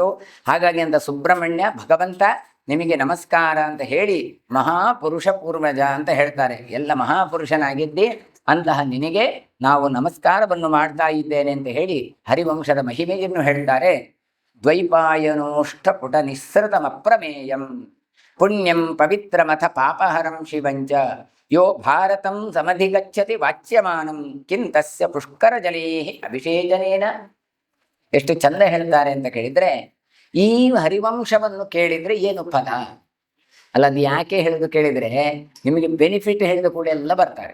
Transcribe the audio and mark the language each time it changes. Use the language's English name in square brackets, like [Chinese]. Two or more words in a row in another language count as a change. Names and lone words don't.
[Kannada] ಹಾಗಾಗಿ ಅಂತ ಸುಬ್ರಹ್ಮಣ್ಯ ಭಗವಂತ ನಿಮಗೆ ನಮಸ್ಕಾರ ಅಂತ ಹೇಳಿ ಮಹಾಪುರುಷ ಪೂರ್ವಜ ಅಂತ ಹೇಳ್ತಾರೆ. ಎಲ್ಲ ಮಹಾಪುರುಷನಾಗಿದ್ದಿ, ಅಂತಹ ನಿನಗೆ ನಾವು ನಮಸ್ಕಾರವನ್ನು ಮಾಡ್ತಾ ಇದ್ದೇನೆ ಅಂತ ಹೇಳಿ ಹರಿವಂಶದ ಮಹಿಮೆಯನ್ನು ಹೇಳ್ತಾರೆ. [Sanskrit] ದ್ವೈಪಾಯನೋಷ್ಠ ಪುಟ ನಿಸ್ಸೃತಮಪ್ರಮೇಯಂ ಪುಣ್ಯಂ ಪವಿತ್ರಮಥ ಪಾಪಹರಂ ಶಿವಂಚ ಯೋ ಭಾರತಂ ಸಮಧಿಗಚ್ಚತಿ ವಾಚ್ಯಮಾನಂ ಕಿಂತಸ್ಯ ಪುಷ್ಕರ ಜಲೇ ಅಭಿಷೇಚನೇನ. [Kannada] ಎಷ್ಟು ಚಂದ ಹೇಳ್ತಾರೆ ಅಂತ ಕೇಳಿದ್ರೆ, ಈ ಹರಿವಂಶವನ್ನು ಕೇಳಿದ್ರೆ ಏನು ಫಲ? ಅಲ್ಲ, ಅದು ಯಾಕೆ ಹೇಳುದು ಕೇಳಿದ್ರೆ ನಿಮಗೆ ಬೆನಿಫಿಟ್ ಹೇಳಿದ ಕೂಡ ಎಲ್ಲ ಬರ್ತಾರೆ.